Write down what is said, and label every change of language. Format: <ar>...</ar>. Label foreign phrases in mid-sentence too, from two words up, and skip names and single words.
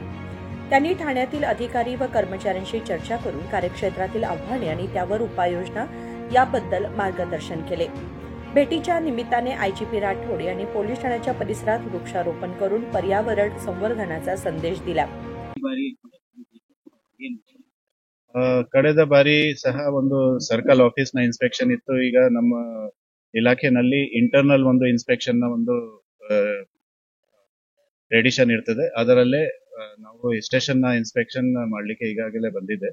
<mr>त्यांनी ठाण्यातील अधिकारी व कर्मचाऱ्यांशी चर्चा करून कार्यक्षेत्रातील आव्हाने आणि त्यावर उपाययोजना याबद्दल मार्गदर्शन केले. भेटीच्या निमित्ताने IGP राठोड यांनी पोलीस ठाण्याच्या परिसरात वृक्षारोपण करून पर्यावरण संवर्धनाचा संदेश दिला.</mr> <kn>ಕಳೆದ ಬಾರಿ ಸಹ ಒಂದು</kn> <en>circle office</en> <kn>ನ ಇನ್ಸ್ಪೆಕ್ಷನ್ ಇತ್ತು. ಈಗ ನಮ್ಮ ಇಲಾಖೆನಲ್ಲಿ ಇಂಟರ್ನಲ್ ಒಂದು ಇನ್ಸ್ಪೆಕ್ಷನ್ ನ ಒಂದು ಟ್ರೆಡಿಷನ್ ಇರ್ತದೆ. ಅದರಲ್ಲೇ ನಾವು ಸ್ಟೇಷನ್ ನ ಇನ್ಸ್ಪೆಕ್ಷನ್ ಮಾಡ್ಲಿಕ್ಕೆ ಈಗಾಗಲೇ ಬಂದಿದೆ.</kn>